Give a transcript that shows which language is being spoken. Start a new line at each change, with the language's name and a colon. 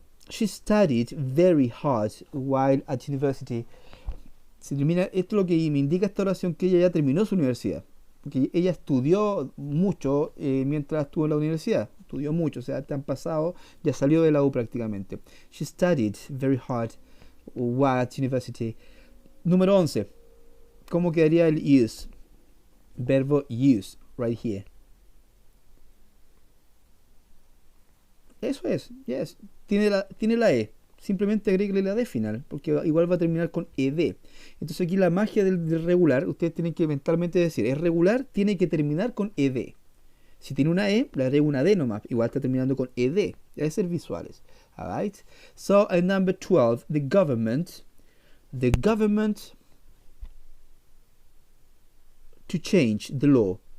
English: She studied very hard while at university.
Spanish: Se termina, esto es lo que me indica esta oración, que ella ya terminó su universidad. Porque ella estudió mucho mientras estuvo en la universidad. Estudió mucho, o sea, tan pasado, ya salió de la U prácticamente.
English: She studied very hard while at university.
Spanish: Número 11. ¿Cómo quedaría el use? Verbo use,
English: right here.
Spanish: Eso es,
English: yes.
Spanish: Tiene la E. Simplemente agréguele la D final, porque igual va a terminar con ED. Entonces aquí la magia del regular, ustedes tienen que mentalmente decir, es regular, tiene que terminar con ED. Si tiene una E, le agrego una D nomás, igual está terminando con ED. Debe ser visuales.
English: Alright. So, at number 12, the government to change the law.